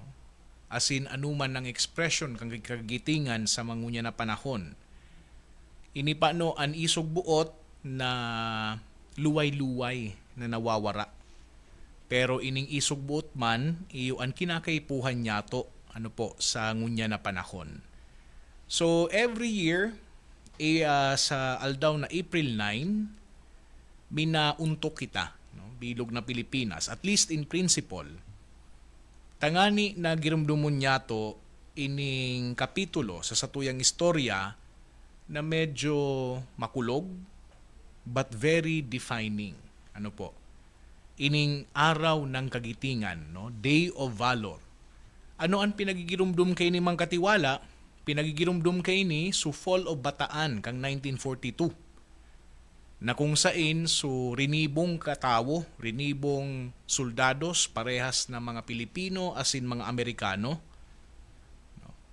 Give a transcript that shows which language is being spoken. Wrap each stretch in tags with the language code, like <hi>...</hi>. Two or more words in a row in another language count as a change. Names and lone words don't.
<bik>As in anuman ang expression kang kagitingan sa mangunya na panahon. Ini pa no an isog buot na luway-luway na nawawara. Pero ining isugbuot man, iyo ang kinakaipuhan niya to, ano po, sa ngunya na panahon.</bik> <en>So, every year,</en> <bik>sa aldaw na April 9, minauntok kita, no? Bilog na Pilipinas,</bik> <en>at least in principle.</en> <bik>Tangani na girumdumon niya to, ining kapitulo sa satuyang istorya na medyo makulog,</bik> <en>but very defining.</en> <bik>Ano po? Ining araw ng kagitingan, no?</bik> <en>Day of Valor.</en> <bik>Ano ang pinagigirumdum kay ni Mang Katiwala? Pinagigirumdum kay ni su Fall of Bataan kang 1942. Na kung sain su rinibong katawo, rinibong soldados, parehas na mga Pilipino asin mga Amerikano, no?</bik>